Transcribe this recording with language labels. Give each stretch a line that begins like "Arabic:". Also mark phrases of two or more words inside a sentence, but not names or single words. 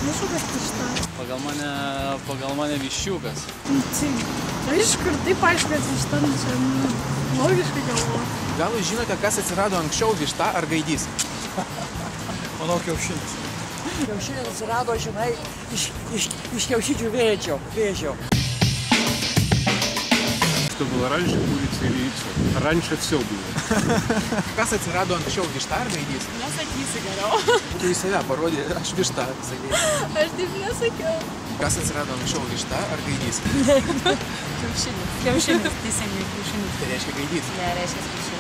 Lithuanian: Pagal mane viščiukas. Aišku, ir taip aišku, kad višta, čia logiškai galvoju. Gal jūs žinote, kas atsirado anksčiau, višta ar gaidys? Manau, kiaušinis. Kiaušinis atsirado, žinai, iš kiaušidžių vėžio.
Russian: Что было раньше, курица или яйцо? Раньше все было.
Lithuanian: Kas atsirado anksčiau, višta ar gaidys? Nesakysi geriau. Tu į save parodė, aš višta, sakei. Aš taip nesakiau. Kas atsirado anksčiau, višta ar gaidys? Kiaušinis. Kiaušinis. Teisingai, kiaušinis. Tai reiškia gaidys. Ne, reiškia kiaušinis.